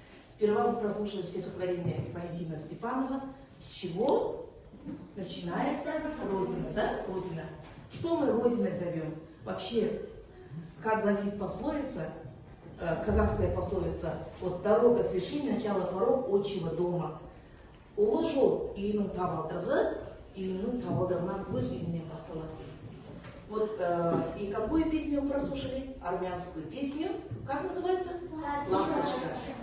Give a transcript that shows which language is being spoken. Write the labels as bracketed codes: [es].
[ru] Сперва вы прослушали стихотворение Валентина Степанова. С чего начинается Родина, да? Родина. Что мы Родиной зовем? Вообще, как гласит пословица, казахская пословица, вот дорога с вершины, начало порог отчего дома. [kk] Улы жол үйінің табалдырығы, үйінің табалдырығынан өз үйінен басталады. [ru] Вот, и какую песню вы прослушали? Армянскую песню. Как называется? «Ласточка».